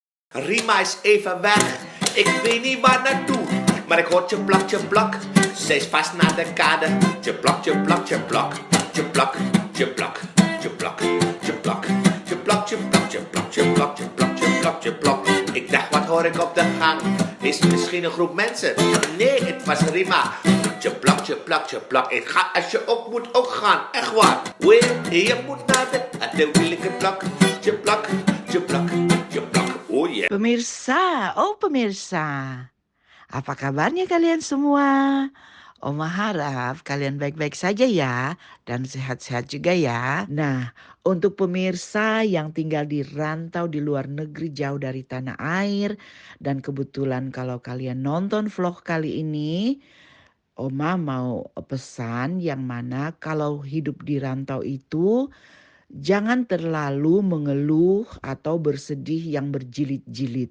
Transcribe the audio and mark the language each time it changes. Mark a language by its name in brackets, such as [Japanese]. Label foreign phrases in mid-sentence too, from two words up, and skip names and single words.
[Dutch] Rima is even weg, ik weet niet waar naartoe. Maar ik hoor tjeplak, tjeplak, ze is vast naar de kade. Tjeplak, tjeplak, tjeplak, tjeplak, tjeplak, tjeplak, tjeplak, tjeplak, tjeplak, tjeplak, tjeplak, tjeplak, tjeplak, tjeplak. Ik dacht, wat hoor ik op de gang? Is het misschien een groep mensen? Nee, het was Rima. Tjeplak, tjeplak, tjeplak, ik ga als je ook moet ook gaan, echt waar. Wee, je moet naar de wielke plak. Tjeplak, tjeplak, tjeplak. [English] Oh yeah. [Indonesian] Pemirsa, apa kabarnya kalian semua? Oma harap kalian baik-baik saja ya, dan sehat-sehat juga ya. Nah, untuk pemirsa yang tinggal di rantau di luar negeri jauh dari tanah air, dan kebetulan kalau kalian nonton vlog kali ini, Oma mau pesan yang mana kalau hidup di rantau itu jangan terlalu mengeluh atau bersedih yang berjilid-jilid.